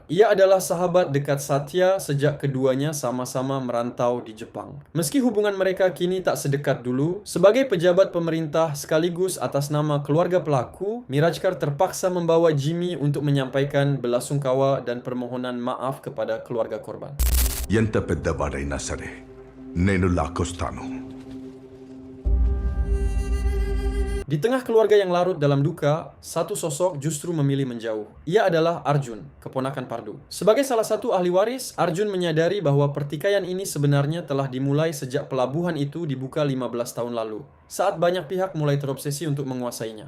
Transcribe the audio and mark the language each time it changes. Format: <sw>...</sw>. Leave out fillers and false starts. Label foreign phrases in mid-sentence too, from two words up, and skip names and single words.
<id>Ia adalah sahabat dekat Satya sejak keduanya sama-sama merantau di Jepang. Meski hubungan mereka kini tak sedekat dulu, sebagai pejabat pemerintah sekaligus atas nama keluarga pelaku, Mirajkar terpaksa membawa Jimmy untuk menyampaikan belasungkawa dan permohonan maaf kepada keluarga korban.</id> <te>ఎంత పెద్దవాడైనా సరే నేను లాక్కొస్తాను.</te> <id>Di tengah keluarga yang larut dalam duka, satu sosok justru memilih menjauh. Ia adalah Arjun, keponakan Pardu. Sebagai salah satu ahli waris, Arjun menyadari bahwa pertikaian ini sebenarnya telah dimulai sejak pelabuhan itu dibuka 15 tahun lalu, saat banyak pihak mulai terobsesi untuk menguasainya.</id>